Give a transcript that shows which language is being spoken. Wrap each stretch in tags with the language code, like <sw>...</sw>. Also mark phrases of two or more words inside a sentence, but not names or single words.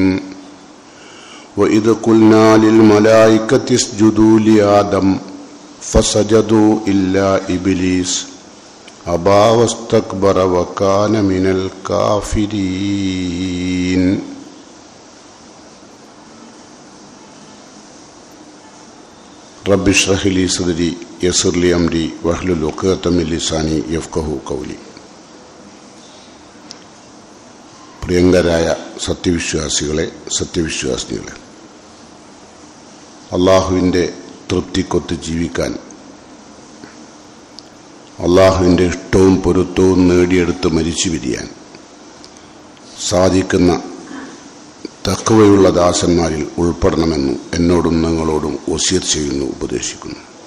<ar>وإذ قلنا للملائكة اسجدوا لآدم فسجدوا إلا إبليس أبى واستكبر وكان من الكافرين. رب اشرح لي صدري يسر لي أمري واحلل عقدة من لساني يفقهوا قولي.</ar> <ml>പ്രിയങ്കരായ സത്യവിശ്വാസികളെ, സത്യവിശ്വാസിനികളെ, അള്ളാഹുവിൻ്റെ തൃപ്തിക്കൊത്ത് ജീവിക്കാൻ, അള്ളാഹുവിൻ്റെ ഇഷ്ടവും പൊരുത്തവും നേടിയെടുത്ത് മരിച്ചു പിരിയാൻ സാധിക്കുന്ന തഖ്വയുള്ള ദാസന്മാരിൽ ഉൾപ്പെടണമെന്ന് എന്നോടും നിങ്ങളോടും വസിയത്ത് ചെയ്യുന്നു, ഉപദേശിക്കുന്നു.</ml>